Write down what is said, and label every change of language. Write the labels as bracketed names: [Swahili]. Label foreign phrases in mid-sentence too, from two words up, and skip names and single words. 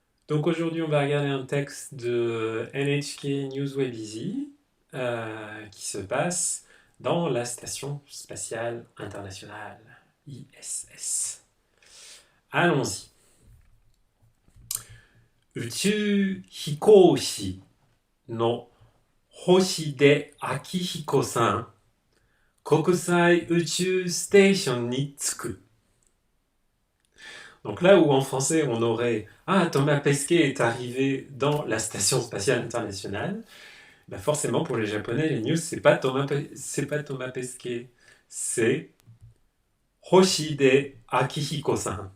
[French] Donc aujourd'hui, on va regarder un texte de NHK Newsway Busy qui se passe dans la Station spatiale internationale, ISS. Allons-y. [Japanese] 宇宙飛行士の星出彰彦さん、国際宇宙ステーションに着く。 [French] Donc là où en français on aurait Ah, Thomas Pesquet est arrivé dans la Station spatiale internationale, bah forcément pour les Japonais, les news, c'est pas Thomas Pesquet, c'est Hoshide Akihiko-san.